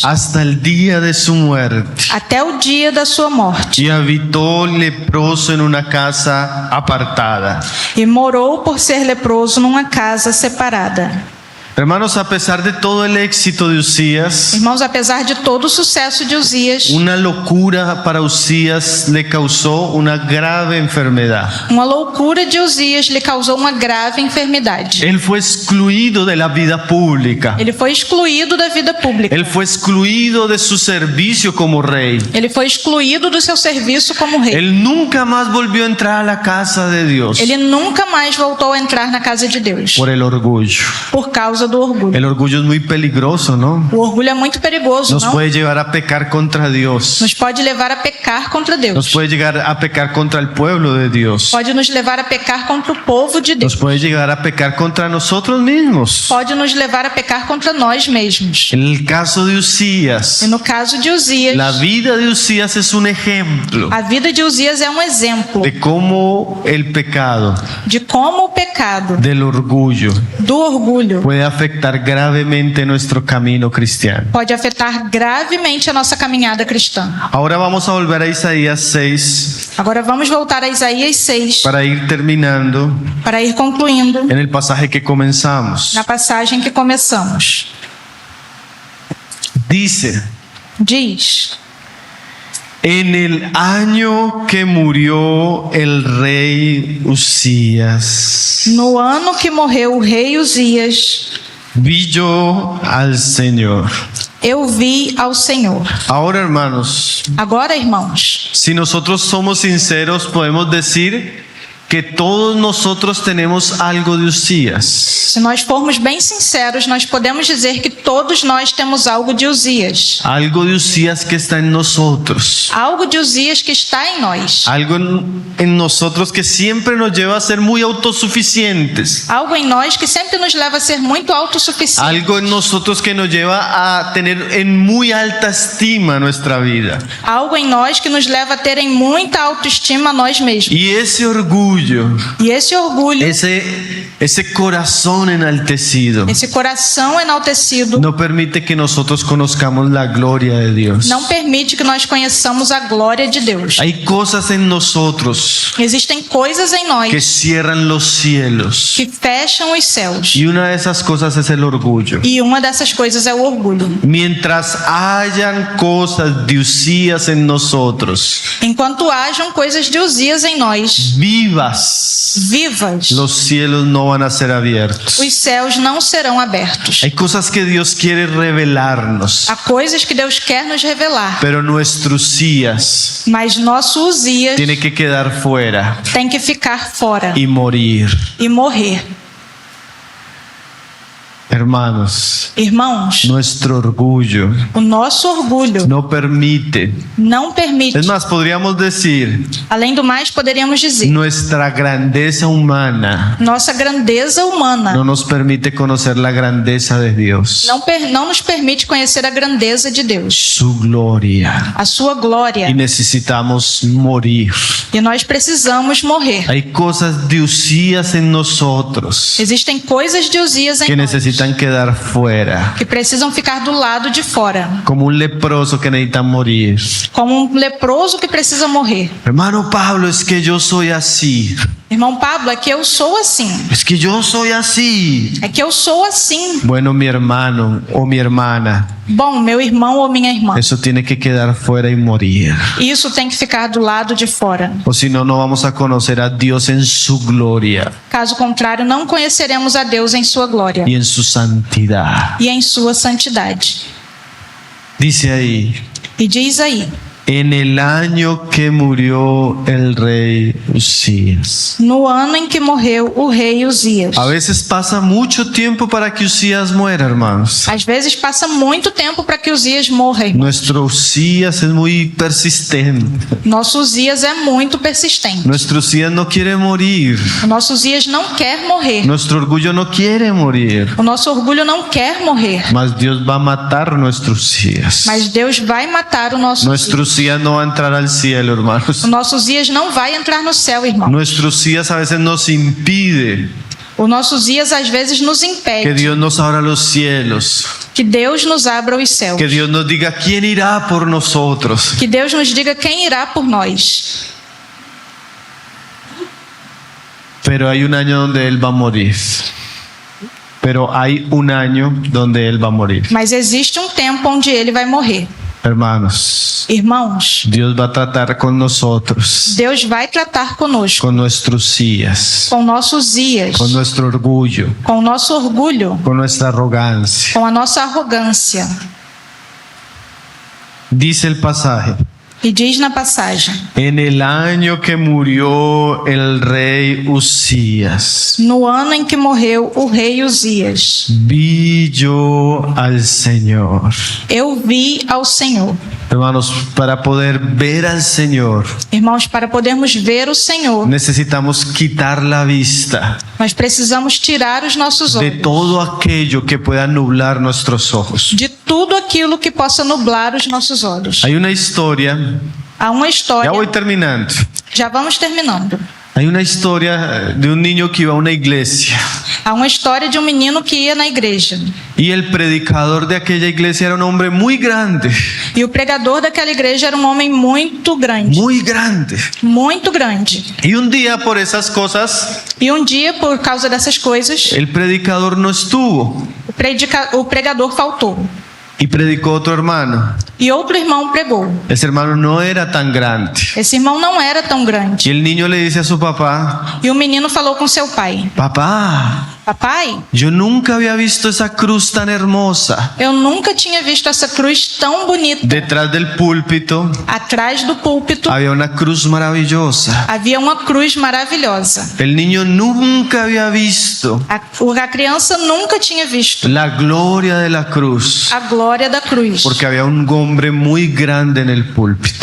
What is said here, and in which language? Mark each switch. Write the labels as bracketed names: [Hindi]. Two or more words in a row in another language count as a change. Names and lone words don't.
[Spanish] hasta el día de su muerte. [Portuguese] até o dia da sua morte, [Spanish] Y habitó leproso en una casa apartada. [Portuguese] e morou por ser leproso numa casa separada. [Spanish] Hermanos, a pesar de todo el éxito de Usías, [Portuguese] Irmãos, apesar de todo o sucesso de Uzias, [Spanish] una locura para Usías le causó una grave enfermedad. [Portuguese] uma loucura de Uzias lhe causou uma grave enfermidade. [Spanish] Él fue excluido de la vida pública. [Portuguese] Ele foi excluído da vida pública. [Spanish] Él fue excluido de su servicio como rey. [Portuguese] Ele foi excluído do seu serviço como rei. [Spanish] Él nunca más volvió a entrar a la casa de Dios [Portuguese] Ele nunca mais voltou a entrar na casa de Deus [Spanish] por el orgullo. [Portuguese] por causa do orgulho. [Spanish] El orgullo es muy peligroso, ¿no? [Portuguese] O orgulho é muito perigoso, [Spanish] Nos [Portuguese] não? [Spanish] puede llevar a pecar contra Dios. [Portuguese] Nos pode levar a pecar contra [Spanish] Nos [Portuguese] Deus. [Spanish] puede llegar a pecar contra el pueblo de Dios. [Portuguese] Pode nos levar a pecar contra o povo de Deus. [Spanish] Nos puede llegar a pecar contra nosotros mismos. [Portuguese] Pode nos levar a pecar contra nós mesmos. [Spanish] En el caso de Usías, [Portuguese] E no caso de Uzias, [Spanish] la vida de Usías es un ejemplo [Portuguese] a vida de Uzias é um exemplo [Spanish] de cómo el pecado [Portuguese] de como o pecado [Spanish] del orgullo [Portuguese] do orgulho [Spanish] puede afectar gravemente nuestro camino cristiano. [Portuguese] pode afetar gravemente a nossa caminhada cristã. [Spanish] Ahora vamos a volver a Isaías 6 [Portuguese] Agora vamos voltar a Isaías 6 [Spanish] para ir terminando [Portuguese] para ir concluindo [Spanish] en el pasaje que comenzamos. [Portuguese] na passagem que começamos. [Spanish] Dice, [Portuguese] Diz: [Spanish] en el año que murió el rey Usías, [Portuguese] no ano que morreu o rei Uzias, [Spanish] vi yo al Señor. [Portuguese] eu vi ao Senhor. [Spanish] Ahora, hermanos, [Portuguese] Agora, irmãos, [Spanish] si nosotros somos sinceros, podemos decir que todos nosotros tenemos algo de Usías. [Portuguese] se nós formos bem sinceros, nós podemos dizer que todos nós temos algo de Uzias. [Spanish] Algo de Usías que está en nosotros. [Portuguese] Algo de Uzias que está em nós. [Spanish] Algo en nosotros que siempre nos lleva a ser muy autosuficientes. [Portuguese] Algo em nós que sempre nos leva a ser muito autossuficientes. [Spanish] Algo en nosotros que nos lleva a tener en muy alta estima nuestra vida. [Portuguese] Algo em nós que nos leva a ter em muita autoestima a nós mesmos. [Spanish] Y ese orgullo, [Portuguese] E esse orgulho, [Spanish] ese corazón enaltecido, [Portuguese] esse coração enaltecido, [Spanish] no permite que nosotros conozcamos la gloria de Dios. [Portuguese] não permite que nós conheçamos a glória de Deus. [Spanish] Hay cosas en nosotros [Portuguese] Existem coisas em nós [Spanish] que cierran los cielos. [Portuguese] que fecham os céus. [Spanish] Y una de esas cosas es el orgullo. [Portuguese] E uma dessas coisas é o orgulho. [Spanish] Mientras hayan cosas de Usías en nosotros, [Portuguese] Enquanto hajam coisas de Uzias em nós, [Spanish] vivas, [Portuguese] vivas, [Spanish] los cielos no van a ser abiertos. [Portuguese] os céus não serão abertos. [Spanish] Hay cosas que Dios quiere revelarnos, [Portuguese] Há coisas que Deus quer nos revelar, [Spanish] pero nuestro Usías [Portuguese] mas nosso Uzias [Spanish] tiene que quedar fuera [Portuguese] tem que ficar fora [Spanish] y morir. [Portuguese] e morrer. [Spanish] Hermanos, [Portuguese] Irmãos, [Spanish] nuestro orgullo [Portuguese] o nosso orgulho [Spanish] no permite. [Portuguese] não permite. [Spanish] Es más, podríamos decir, [Portuguese] Além do mais, poderíamos dizer, [Spanish] nuestra grandeza humana [Portuguese] nossa grandeza humana [Spanish] no nos permite conocer la grandeza de Dios, [Portuguese] não nos permite conhecer a grandeza de Deus, [Spanish] su gloria. [Portuguese] a sua glória. [Spanish] Y necesitamos morir. [Portuguese] E nós precisamos morrer. [Spanish] Hay cosas de Usías en nosotros [Portuguese] Existem coisas de Uzias em [Spanish] que [Portuguese] nós [Spanish] necesitan quedar fuera, [Portuguese] que precisam ficar do lado de fora, [Spanish] como un leproso que necesita morir. [Portuguese] como um leproso que precisa morrer. [Spanish] Hermano Pablo, es que yo soy así. [Portuguese] Irmão Pablo, é que eu sou assim. [Spanish] Es que yo soy así. [Portuguese] É que eu sou assim. [Spanish] Bueno, mi hermano o mi hermana, [Portuguese] Bom, meu irmão ou minha irmã, [Spanish] eso tiene que quedar fuera y morir. [Portuguese] isso tem que ficar do lado de fora. [Spanish] O si no, no vamos a conocer a Dios en su gloria [Portuguese] Caso contrário, não conheceremos a Deus em sua glória [Spanish] y en su santidad. [Portuguese] e em sua santidade. [Spanish] Dice ahí, [Portuguese] E diz aí, [Spanish] en el año que murió el rey Usías. [Portuguese] no ano em que morreu o rei Uzias. [Spanish] A veces pasa mucho tiempo para que Usías muera, hermanos. [Portuguese] Às vezes passa muito tempo para que Uzias morra, irmão. [Spanish] Nuestro Usías es muy persistente. [Portuguese] Nosso Uzias é muito persistente. [Spanish] Nuestro Usías no quiere morir. [Portuguese] O nosso Uzias não quer morrer. [Spanish] Nuestro orgullo no quiere morir. [Portuguese] O nosso orgulho não quer morrer. [Spanish] Mas Dios va a matar nuestro Usías. [Portuguese] Mas Deus vai matar o nosso [Spanish] Nuestro [Portuguese] Uzias. [Spanish] Usías no va a entrar al cielo, hermanos. [Portuguese] O nosso Uzias não vai entrar no céu, irmão. [Spanish] Nuestro Usías a veces nos impide [Portuguese] O nosso Uzias às vezes nos [Spanish] que [Portuguese] impede [Spanish] Dios nos abra los cielos. [Portuguese] que Deus nos abra os céus. [Spanish] Que Dios nos diga quién irá por nosotros. [Portuguese] Que Deus nos diga quem irá por nós. [Spanish] Pero hay un año donde Él va a morir. Pero hay un año donde Él va a morir. [Portuguese] Mas existe um tempo onde ele vai morrer. [Spanish] Hermanos, [Portuguese] Irmãos, [Spanish] Dios va a tratar con nosotros, [Portuguese] Deus vai tratar conosco, [Spanish] con nuestros Usías, [Portuguese] com nossos Uzias, [Spanish] con nuestro orgullo, [Portuguese] com o nosso orgulho, [Spanish] con nuestra arrogancia. [Portuguese] com a nossa arrogância. [Spanish] Dice el pasaje, [Portuguese] E diz na passagem: [Spanish] en el año que murió el rey Usías, [Portuguese] no ano em que morreu o rei Uzias, [Spanish] vi yo al Señor. [Portuguese] eu vi ao Senhor. [Spanish] Hermanos, para poder ver al Señor, [Portuguese] Irmãos, para podermos ver o Senhor, [Spanish] necesitamos quitar la vista [Portuguese] nós precisamos tirar os nossos [Spanish] de [Portuguese] olhos [Spanish] todo aquello que pueda nublar nuestros ojos. [Portuguese] de tudo aquilo que possa nublar os nossos olhos. [Spanish] Hay una historia, [Portuguese] Há uma [Spanish] ya [Portuguese] história, [Spanish] voy terminando. [Portuguese] já vamos terminando. [Spanish] Hay una historia de un niño que iba a una iglesia [Portuguese] Há uma história de um menino que ia na igreja. [Spanish] y el predicador de aquella iglesia era un hombre muy grande, [Portuguese] E o pregador daquela igreja era um homem muito grande. [Spanish] muy grande. [Portuguese] Muito grande. [Spanish] Y un día por esas cosas [Portuguese] E um dia, por causa dessas coisas, [Spanish] el predicador no estuvo [Portuguese] o pregador faltou. [Spanish] y predicó otro hermano. [Portuguese] E outro irmão pregou. [Spanish] Ese hermano no era tan grande. [Portuguese] Esse irmão não era tão [Spanish] Y [Portuguese] grande. [Spanish] el niño le dice a su papá, [Portuguese] E o menino falou com seu pai: [Spanish] papá, [Portuguese] Papai, [Spanish] yo nunca había visto esa cruz tan hermosa. [Portuguese] eu nunca tinha visto essa cruz tão bonita. [Spanish] Detrás del púlpito [Portuguese] Atrás do púlpito [Spanish] había una cruz maravillosa. [Portuguese] havia uma cruz maravilhosa. [Spanish] El niño nunca había visto [Portuguese] A criança nunca tinha visto [Spanish] la gloria de la cruz, [Portuguese] a glória da cruz. [Spanish] porque había un hombre muy grande en el púlpito.